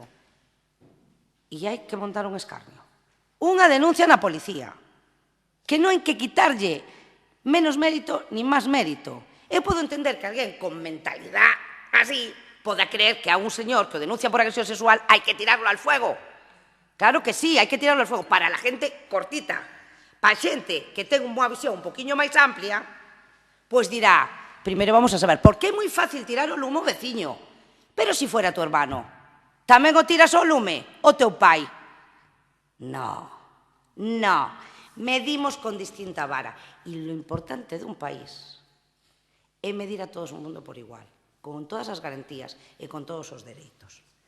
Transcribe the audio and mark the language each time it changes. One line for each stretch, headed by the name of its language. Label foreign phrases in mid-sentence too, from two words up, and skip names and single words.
Galician: E hai que montar un escarnio. Unha denuncia na policía, que non hai que quitarlle menos mérito ni máis mérito. Eu podo entender que alguén con mentalidade así poda creer que a un señor que o denuncia por agresión sexual hai que tirarlo
Spanish: al fuego. Claro que sí,
Galician: hai que
Spanish: tirarlo al fuego para la gente cortita.
Galician: Para a xente que ten unha visión un poquinho máis amplia, pois dirá, primeiro vamos a saber, por que é moi fácil tirar o lume ao veciño? Pero se
Spanish: fuera tu hermano,
Galician: tamén o tiras ao lume o teu pai?
Spanish: No, no.
Galician: Medimos con distinta vara. E lo importante dun país é medir a todo o mundo por igual, con todas as garantías e con todos os dereitos.